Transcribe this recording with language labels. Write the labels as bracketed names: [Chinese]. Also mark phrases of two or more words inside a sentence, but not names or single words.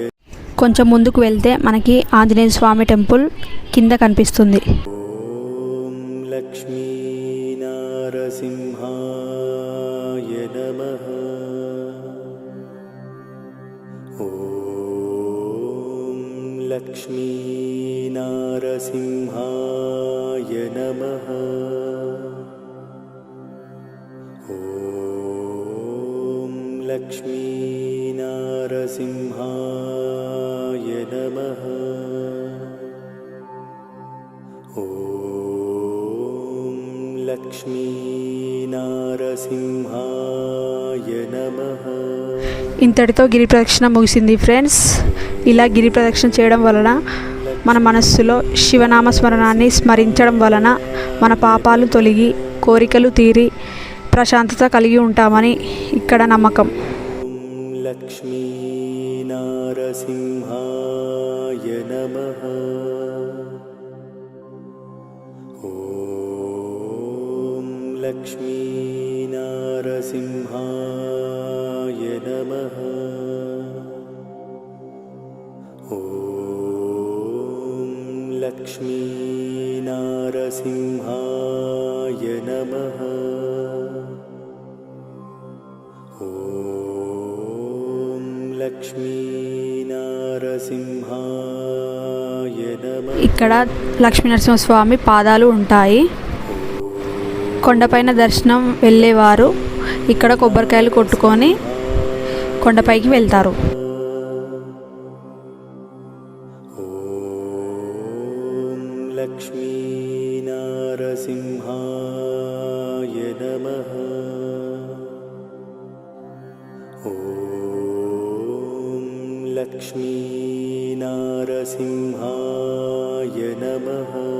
[Telugu] కొంచెం ముందుకు వెళ్తే మనకి ఆంజనేయ స్వామి టెంపుల్ కింద కనిపిస్తుంది. [Sanskrit] ॐ लक्ष्मीनारसिंहाय नमः। ॐ लक्ष्मीनारसिंहाय नमः। ॐ लक्ष्मीनारसिंहाय नमः। ॐ लक्ष्मीनारसिंहाय नमः। [Telugu] ఇంతటితో గిరి ప్రదక్షిణ ముగిసింది ఫ్రెండ్స్. ఇలా గిరి ప్రదక్షిణ చేయడం వలన మన మనస్సులో శివనామ స్మరణాన్ని స్మరించడం వలన మన పాపాలు తొలగి కోరికలు తీరి ప్రశాంతత కలిగి ఉంటామని ఇక్కడ నమ్మకం. [Sanskrit] लक्ष्मीनारसिंहाय नमः। ॐ लक्ष्मीनारसिंहाय नमः। ॐ लक्ष्मीनारसिंहाय नमः। ॐ लक्ष्मीनारसिंहाय नमः। [Telugu] ఇక్కడ లక్ష్మీనరసింహస్వామి పాదాలు ఉంటాయి. కొండపైన దర్శనం వెళ్ళేవారు ఇక్కడ కొబ్బరికాయలు కొట్టుకొని కొండపైకి వెళ్తారు. [Sanskrit] ॐ लक्ष्मीनारसिंहाय नमः। ॐ लक्ष्मीनारसिंहाय नमः।